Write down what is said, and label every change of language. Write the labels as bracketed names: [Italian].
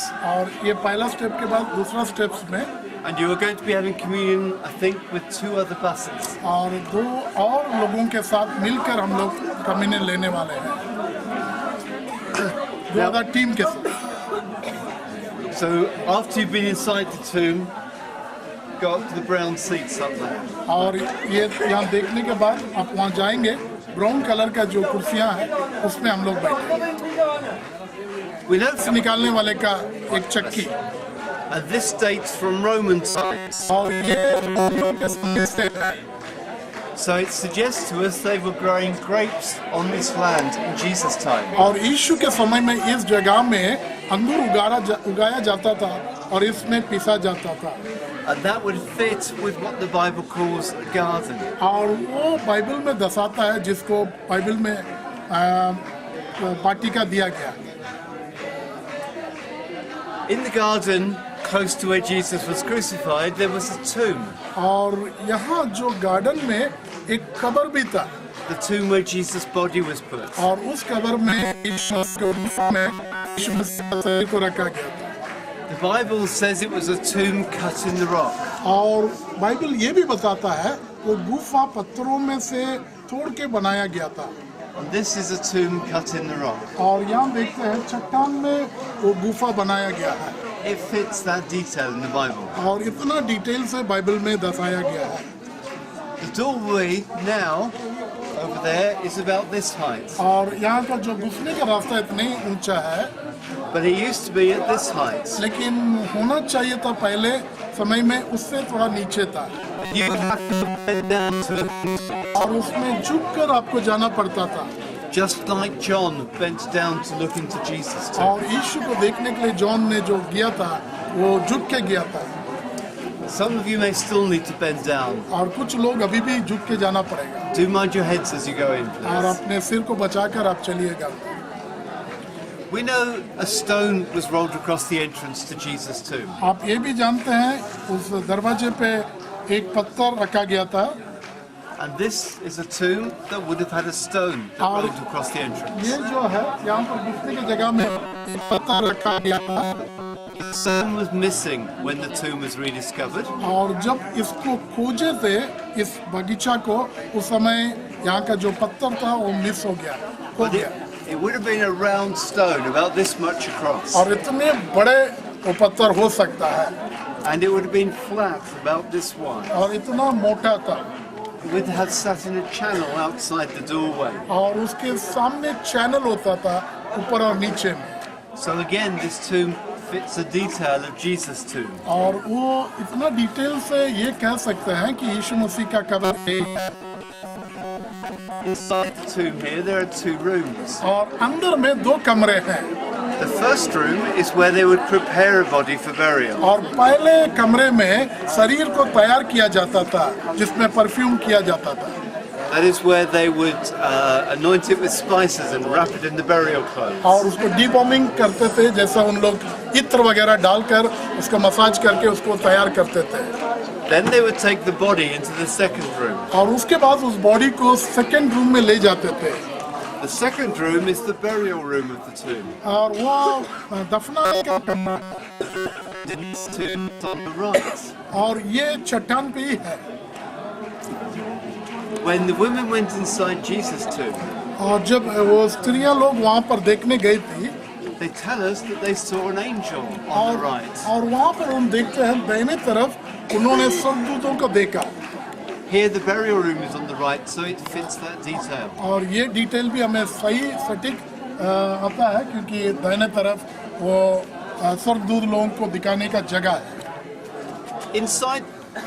[Hindi] और ये पहला स्टेप के बाद दूसरा स्टेप्स में [English] And you are going to be having communion, I think, with 2 other buses. [Hindi] और 2 और लोगों के साथ मिलकर हम लोग कम्युनियन लेने वाले हैं, 2 अदर टीम के साथ। [English] So after you've been inside the tomb, go up to the brown seats up there. [Hindi] और ये यहाँ देखने के बाद आप वहाँ जाएंगे, ब्राउन कलर का जो कुर्सियाँ हैं उसमें हम लोग बैठेंगे। निकालने वाले का एक चक्की। [English] And this dates from Roman times. So it suggests to us they were growing grapes on this land in Jesus' time. [Hindi] और यीशु के समय में इस जगह में अंगूर उगाया जाता था और इसमें पीसा जाता था। [English] And that would fit with what the Bible calls a garden. [Hindi] और वो बाइबल में दर्शाता है जिसको बाइबल में वाटिका दिया गया। [English] In the garden, close to where Jesus was crucified, there was a tomb. [Hindi] और यहाँ जो गार्डन में एक कब्र भी था। [English] The tomb where Jesus' body was put. [Hindi] और उस कब्र में यीशु मसीह को रखा गया था। [English] The Bible says it was a tomb cut in the rock. [Hindi] और बाइबल ये भी बताता है वो गुफा पत्थरों में से तोड़ के बनाया गया था। [English] And this is a tomb cut in the rock. [Hindi] और यहाँ देखते हैं चट्टान में वो गुफा बनाया गया है। [English] It fits that detail in the Bible. [Hindi] और इतना डिटेल से बाइबल में दर्शाया गया है। [English] The doorway now over there is about this height. [Hindi] और यहाँ का जो घुसने का रास्ता इतना ही ऊंचा है। [English] But it used to be at this height. [Hindi] लेकिन होना चाहिए था पहले समय में उससे थोड़ा नीचे था। [English] You have to bend down to [Hindi] और उसमें झुककर आपको जाना पड़ता था। [English] Just like John bent down to look into Jesus' tomb. [Hindi] और यीशु को देखने के लिए जॉन ने जो किया था वो झुक के गया था। [English] Some of you may still need to bend down. [Hindi] और कुछ लोग अभी भी झुक के जाना पड़ेगा। [English] Do mind your heads as you go in, please. [Hindi] और अपने सिर को बचाकर आप चलिएगा। [English] We know a stone was rolled across the entrance to Jesus' tomb. [Hindi] आप ये भी जानते हैं उस दरवाजे पे एक पत्थर रखा गया था। [English] And this is a tomb that would have had a stone that rolled across the entrance. [Hindi] ये जो है यहाँ पर घुसने की जगह में एक पत्थर रखा गया था। [English] The stone was missing when the tomb was rediscovered. [Hindi] और जब इसको खोजे थे इस बगीचा को उस समय यहाँ का जो पत्थर था वो मिस हो गया, खो गया। [English] It would have been a round stone about this much across. [Hindi] और इतने बड़े वो पत्थर हो सकता है। [English] And it would have been flat about this wide. [Hindi] और इतना मोटा था। [English] It would have sat in a channel outside the doorway. [Hindi] और उसके सामने चैनल होता था ऊपर और नीचे में। [English] So again, this tomb fits a detail of Jesus' tomb. [Hindi] और वो इतना डिटेल से ये कह सकते हैं कि यीशु मसीह का कब्र है। [English] Inside the tomb here, there are 2 rooms. [Hindi] और अंदर में 2 कमरे हैं। [English] The first room is where they would prepare a body for burial. [Hindi] और पहले कमरे में शरीर को तैयार किया जाता था जिसमें परफ्यूम किया जाता था। [English] That is where they would anoint it with spices and wrap it in the burial clothes. [Hindi] और उसको डिबॉम्बिंग करते थे, जैसा उन लोग इत्र वगैरह डालकर उसको मसाज करके उसको तैयार करते थे। [English] Then they would take the body into the second room. [Hindi] और उसके बाद उस बॉडी को सेकंड रूम में ले जाते थे। [English] The second room is the burial room of the tomb. [Hindi] और वो दफनाने का कमरा। [English] This tomb is on the right. [Hindi] और ये चट्टान पे ही है। [English] When the women went inside Jesus' tomb, [Hindi] और जब वो स्त्रियां लोग वहाँ पर देखने गई थी, [English] they tell us that they saw an angel on the right. [Hindi] और वहाँ पर हम देखते हैं दाहिने तरफ उन्होंने स्वर्गदूतों को देखा। [English] Here the burial room is on the right, so it fits that detail. [Hindi] और ये डिटेल भी हमें सही सटीक आता है क्योंकि दाहिने तरफ वो स्वर्गदूत लोगों को दिखाने का जगह है। [English] Inside